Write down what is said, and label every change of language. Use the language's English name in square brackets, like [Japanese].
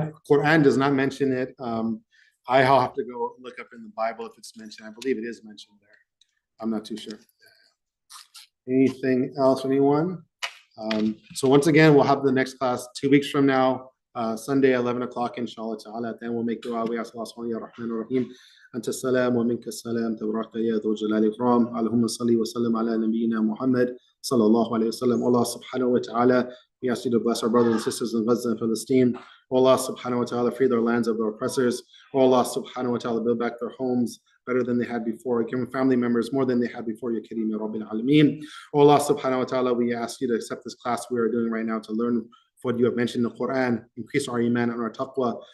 [English] Quran does not mention it. I'll have to go look up in the Bible if it's mentioned. I believe it is mentioned there. I'm not too sure. Anything else, anyone? So once again, we'll have the next class 2 weeks from now, Sunday, 11 o'clock, inshallah ta'ala. Then we'll make dua. We ask Allah subhanahu wa ta'ala, [Arabic] أنت السلام ومنك السلام تبارك يا ذو الجلال والإكرام اللهم صل وسلم على نبينا محمد صلى الله عليه وسلم. [English] Allah subhanahu wa ta'ala, we ask you to bless our brothers and sisters in Gaza and Palestine. Allah subhanahu wa ta'ala, free their lands of their oppressors. Allah subhanahu wa ta'ala, build back their homes better than they had before. Give them family members more than they had before. [Arabic] Ya Kareem Ya Rabbil Alameen. [English] Allah subhanahu wa ta'ala, we ask you to accept this class we are doing right now to learn what you have mentioned in the Quran, increase our iman and our taqwa.